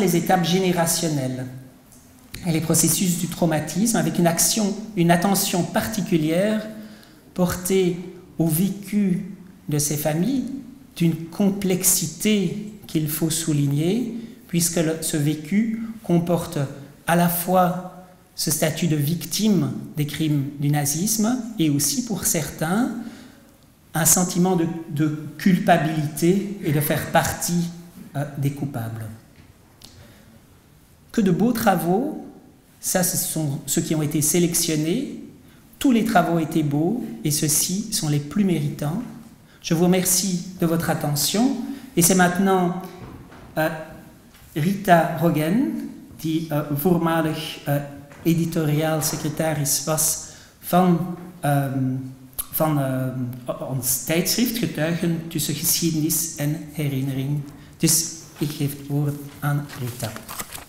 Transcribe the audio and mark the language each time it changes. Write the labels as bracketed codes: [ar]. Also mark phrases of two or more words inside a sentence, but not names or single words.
[fr] les étapes générationnelles et les processus du traumatisme avec une attention particulière portée au vécu de ces familles d'une complexité qu'il faut souligner puisque ce vécu comporte à la fois ce statut de victime des crimes du nazisme et aussi pour certains un sentiment de culpabilité et de faire partie des coupables. Que de beaux travaux, ça ce sont ceux qui ont été sélectionnés, tous les travaux étaient beaux et ceux-ci sont les plus méritants. Je vous remercie de votre attention et c'est maintenant [nl] Rita Roggen, die voormalig editoriaalsecretaris was van ons tijdschrift Getuigen tussen geschiedenis en herinnering. Dus ik geef het woord aan Rita.